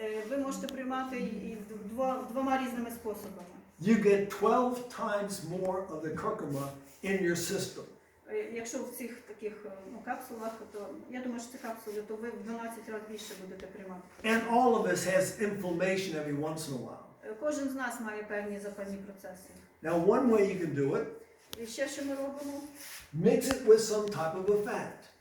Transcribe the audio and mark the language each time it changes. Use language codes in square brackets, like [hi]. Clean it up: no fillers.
[uk] Ви можете приймати і двома різними способами. [en] you get 12 times more of the curcuma in your system. [uk] Якщо в цих таких капсулах, то я думаю, що це капсули, то ви в 12 разів більше будете приймати. [en] And all of us has inflammation every once in a while. [uk] Кожен з нас має певні запальні процеси. [en] Now, one way you can do it, [uk] І ще що ми робимо? [en] mix it with some type of a fat.